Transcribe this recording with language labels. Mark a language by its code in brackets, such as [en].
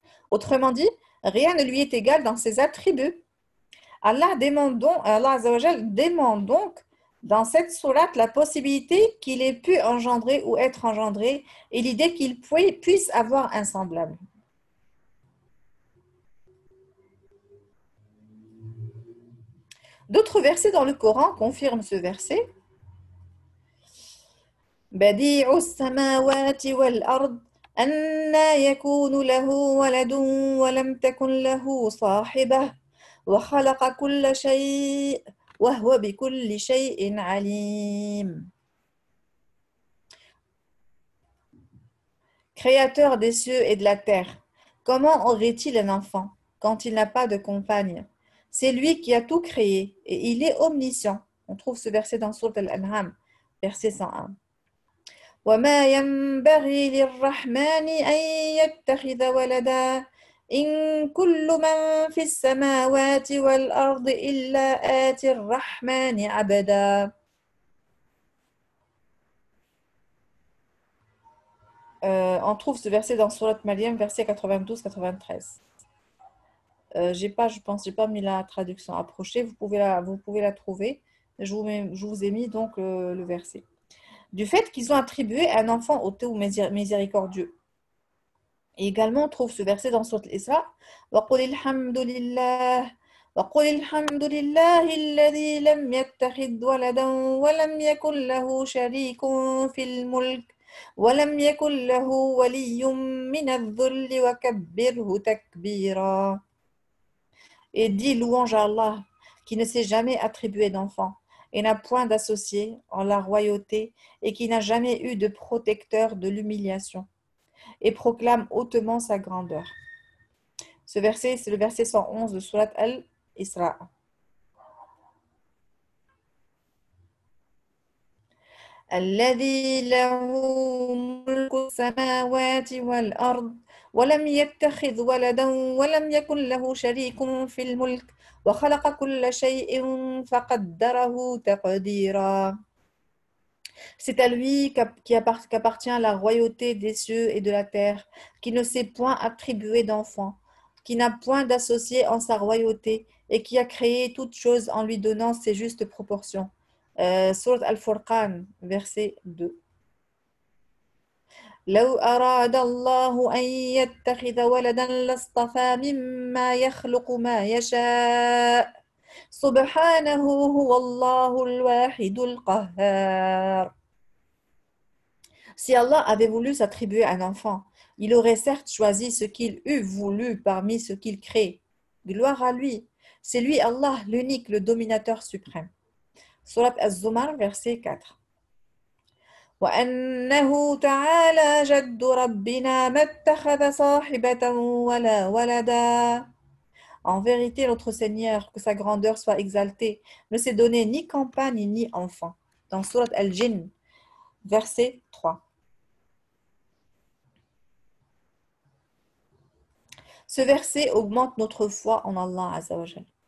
[fr] Autrement dit, rien ne lui est égal dans ses attributs. Allah Azza wa Jal demande donc dans cette sourate la possibilité qu'il ait pu engendrer ou être engendré et l'idée qu'il puisse avoir un semblable. D'autres versets dans le Coran confirment ce verset. [ar] بديع السماوات والأرض أنى يكون له ولد ولم تكن له صاحبة وخلق كل شيء وهو بكل شيء عليم. [fr] Créateur des cieux et de la terre, comment aurait-il un enfant quand il n'a pas de compagne? C'est lui qui a tout créé et il est omniscient. On trouve ce verset dans Sourate Al-An'am, verset 101. [ar] وما ينبغي للرحمن أن يتخذ ولدا إن كل من في السماوات والأرض إلا آتي الرحمن عبدا. [fr] On trouve ce verset dans Sourate Maryam, verset 92-93. J'ai pas mis la traduction approchée. Vous pouvez la trouver. Je vous ai mis donc le verset. Du fait qu'ils ont attribué un enfant au tout miséricordieux. Et également, on trouve ce verset dans Sourate Isra. [ar] وَقُلِ الْحَمْدُ لِلَّهِ وَقُلِ الْحَمْدُ لِلَّهِ الَّذِي لَمْ يَتَّخِذْ وَلَدًا وَلَمْ يَكُنْ لَهُ شَرِيكٌ في الملك ولم يكن له ولي من الذل وكبره تكبيرا. [fr] Et dit louange à Allah, qui ne s'est jamais attribué d'enfant et n'a point d'associé en la royauté et qui n'a jamais eu de protecteur de l'humiliation et proclame hautement sa grandeur. Ce verset, c'est le verset 111 de Surat Al-Isra. [ar] الذي له ملك السماوات والأرض ولم يتخذ ولدا ولم يكن له شريك في الملك وخلق كل شيء فقدره تقديرا. [fr] C'est à lui qu'appartient la royauté des cieux et de la terre, qui ne s'est point attribué d'enfant, qui n'a point d'associé en sa royauté et qui a créé toutes choses en lui donnant ses justes proportions. Surat Al-Furqan, verset 2. [ar] لو أراد الله أن يتخذ ولدا لاصطفى مما يخلق ما يشاء سبحانه هو الله الواحد القهار. [fr] Si Allah avait voulu s'attribuer un enfant, il aurait certes choisi ce qu'il eût voulu parmi ce qu'il crée. Gloire à lui. C'est lui Allah, l'unique, le dominateur suprême. Surat Az-Zumar, verset 4. [ar] وأنه تعالى جد ربنا ما اتخذ صاحبة ولا ولدا. [fr] En vérité, notre Seigneur, que sa grandeur soit exaltée, ne s'est donné ni compagne ni enfant. Dans Surat Al-Jinn, verset 3. Ce verset augmente notre foi en Allah Azza wa Jal.